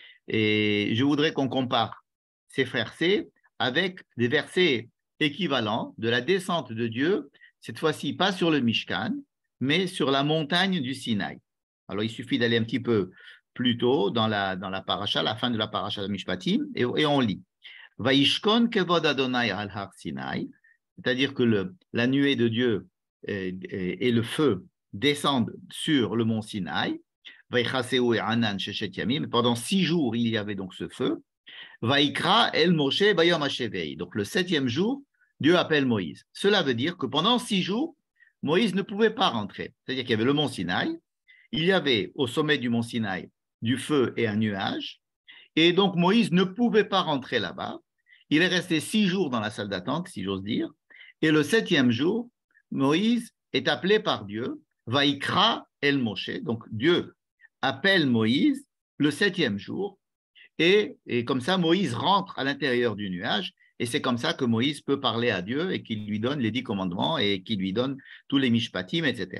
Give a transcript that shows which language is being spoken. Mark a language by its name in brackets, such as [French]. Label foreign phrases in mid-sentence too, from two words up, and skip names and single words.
[French] Et je voudrais qu'on compare ces versets avec des versets équivalents de la descente de Dieu, cette fois-ci pas sur le Mishkan, mais sur la montagne du Sinaï. Alors, il suffit d'aller un petit peu plus tôt dans la paracha, la fin de la paracha de Mishpatim, et on lit. [Hebrew] וישכן כבוד ה' על הר סיני, [French] c'est-à-dire que la nuée de Dieu et le feu descendent sur le mont Sinaï. [Hebrew] ויכסהו הענן ששת ימים. [French] Pendant 6 jours, il y avait donc ce feu. [Hebrew] ויקרא אל משה ביום השביעי. [French] Donc le 7e jour, Dieu appelle Moïse. Cela veut dire que pendant 6 jours, Moïse ne pouvait pas rentrer. C'est-à-dire qu'il y avait le mont Sinaï, il y avait au sommet du mont Sinaï du feu et un nuage, et donc Moïse ne pouvait pas rentrer là-bas. Il est resté 6 jours dans la salle d'attente, si j'ose dire, et le 7e jour, Moïse est appelé par Dieu, [Hebrew] ויקרא אל משה, [French] donc Dieu appelle Moïse le 7e jour, et comme ça, Moïse rentre à l'intérieur du nuage, et c'est comme ça que Moïse peut parler à Dieu et qu'il lui donne les 10 commandements et qu'il lui donne tous les mishpatim, etc.